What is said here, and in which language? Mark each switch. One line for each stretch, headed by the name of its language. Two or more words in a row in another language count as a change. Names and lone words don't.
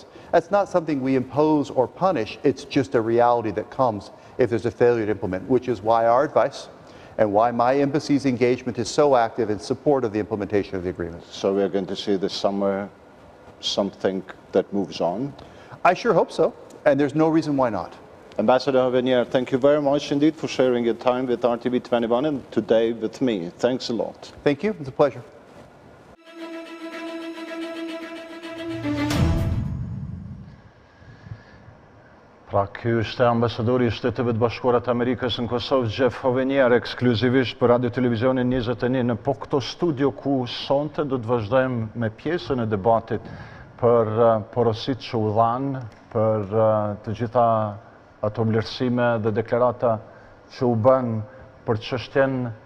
English: That's not something we impose or punish, it's just a reality that comes if there's a failure to implement, which is why our advice and why my embassy's engagement is so active in support of the implementation of the agreement. So we're going to see this summer something that moves on? I sure hope so, and there's no reason why not. Ambassador Hovenier, thank you very much indeed for sharing your time with RTV21 and today with me. Thanks a lot. Thank you, it's a pleasure.
Albanian: Pra, ky është ambasadori i Shteteve të Bashkuara të Amerikës në Kosovë, Jeff Hovenier, ekskluzivisht për Radiotelevizioni 21 në po këto studio ku sonte do të vazhdojmë me pjesën e debatit për porositë që u dhanë, për të gjitha ato vlerësime dhe deklarata që u bën për çështjen